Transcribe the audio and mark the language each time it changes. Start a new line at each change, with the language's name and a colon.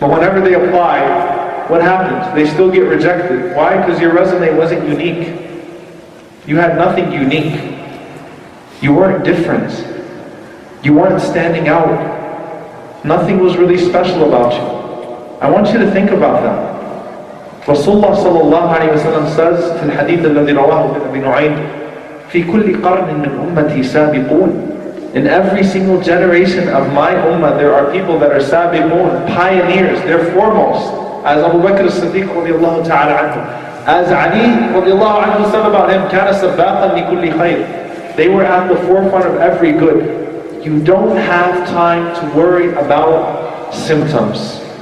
English: But whenever they apply, what happens? They still get rejected. Why? Because your resume wasn't unique. You had nothing unique. You weren't different. You weren't standing out. Nothing was really special about you. I want you to think about that. Rasulullah sallallahu alayhi wa sallam says
Arabic: في الحديث الذي رواه ابن نعيم في كل قرن من أمتي سابقون.
English: In every single generation of my ummah, there are people that are sabiqun, pioneers, they're foremost. As Abu Bakr as-Siddiq radiallahu ta'ala anhu. As Ali radiallahu anhu said about him,
Arabic: كَانَ سَبَّاقًا لِكُلِّ خَيْرٍ.
English: They were at the forefront of every good. You don't have time to worry about symptoms.